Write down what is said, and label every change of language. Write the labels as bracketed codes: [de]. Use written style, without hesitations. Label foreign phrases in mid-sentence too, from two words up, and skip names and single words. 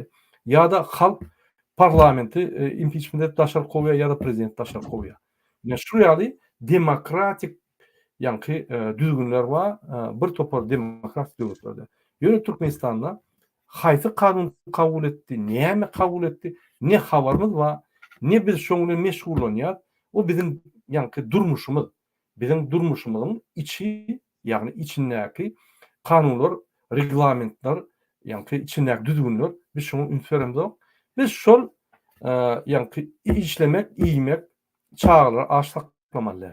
[tk] Ýa-da halk parlamenti impeachment edip daşar koýýar ýa-da prezident daşar koýýar. Ýa şu ýaly demokratik ýa-ni düzgünler var, bir topar demokratik döwletlerde. Ýöne Türkmenistanda haýsy kanun kabul etdi, näme kabul etdi, ne habarymyz var, ne biz şoňla meşgullanýar, o bizim ýa-ni durmuşymyz. Bizim durmuşymyzyň içi, ýagny içindäki kanunlar, reglamentler, ýa-ni içindäki düzgünler biz şoňa üns beremok. Biz şol ýa-ni işlemek, iýmek, çağlar, aşlaklamalar.